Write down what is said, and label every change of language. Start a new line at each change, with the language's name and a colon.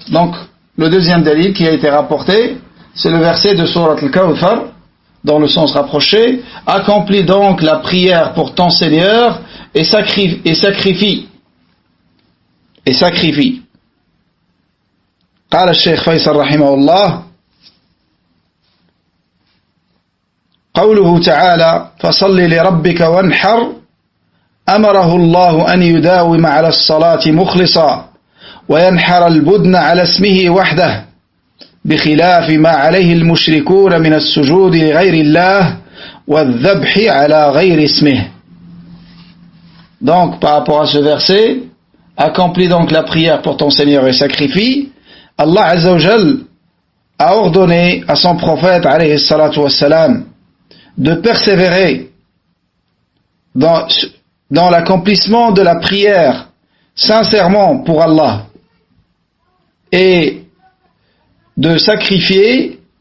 French: Donc le deuxième dalil qui a été rapporté, c'est le verset de sourate al-Kawthar, dans le sens rapproché, accomplis donc la prière pour ton Seigneur et sacrifie.
Arabic: قال الشيخ فيصل رحمه الله قوله تعالى فصل لربك وانحر أمره الله أن يداوم على الصلاة مخلصا وينحر البدن على اسمه وحده بخلاف ما عليه المشركون من السجود لغير الله والذبح على غير اسمه.
French: Donc par rapport à ce verset, accomplis donc la prière pour ton Seigneur et sacrifie. Allah Azza wa Jal a ordonné à son prophète alayhi salatu wassalam de persévérer dans l'accomplissement de la prière sincèrement pour Allah et de sacrifier